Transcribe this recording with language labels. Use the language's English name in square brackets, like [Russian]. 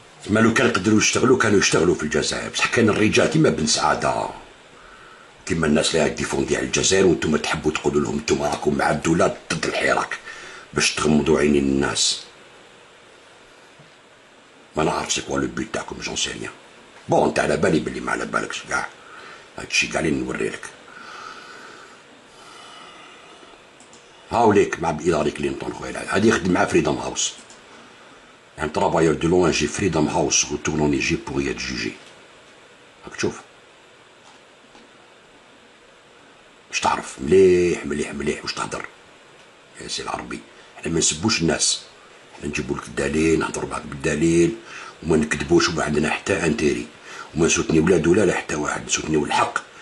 [Arabic] ما لو كان قدروا يشتغلوا كانوا يشتغلوا في الجزائر بصح كان الرجال كيما بن سعادة كيما الناس اللي ديفوندي على الجزائر وانتم تحبوا تقولوا لهم انتم راكم مع الدولة ضد الحراك باش تغمضوا عينين الناس. ما نعرف [French] سي كوا لو بوت [Arabic] تاعكم [French] جون سي ريان بون [Arabic] انت على بالي بلي ما على بالكش كاع هادشي كاع اللي نوري لك. هاوليك مع بإدارة كلينطون خويا هادي يخدم مع فريدم هاوس [French] un travailleur de l'ONG Freedom House retourne en Égypte pour y être jugé. [Arabic] راك تشوف واش تعرف مليح مليح مليح واش تهضر يا سي العربي. حنا ما نسبوش الناس حنا نجيبو لك الدليل نهضرو معاك بالدليل وما نكذبوش وما عندنا حتى انتيري وما نسوتنيو لا دوله لا حتى واحد نسوتنيو الحق.